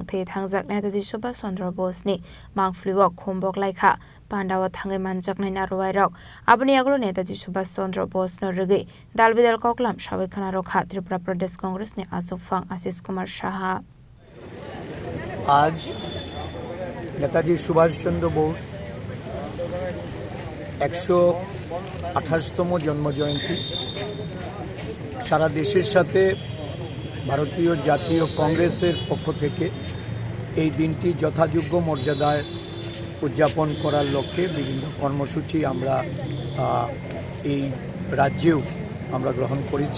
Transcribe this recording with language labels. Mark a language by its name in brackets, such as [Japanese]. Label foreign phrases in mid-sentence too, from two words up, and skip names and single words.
[Kok Borok] थै थांजाक नेताजी सुभाष चंद्र बोसनि मांगफ्लिव खोमबक लायखा पांडाव थांगै मानजाकनाय नारवायरक आबनि आगलो नेताजी सुभाष चंद्र बोसनो रगै दालबिदाल ककलाम साबायखाना रखा त्रिपुरा प्रदेश कांग्रेसनि आसुफां आशिष कुमार साहा। [Bangla] আজ নেতাজি সুভাষ চন্দ্র বোস ১২৮তম জন্ম জয়ন্তী সারা দেশের সাথে ভারতীয় জাতীয় কংগ্রেসের পক্ষ থেকে এই দিনটি যথাযোগ্য মর্যাদায় উদযাপন করার লক্ষ্যে বিভিন্ন কর্মসূচি আমরা এই রাজ্যেও আমরা গ্রহণ করেছি।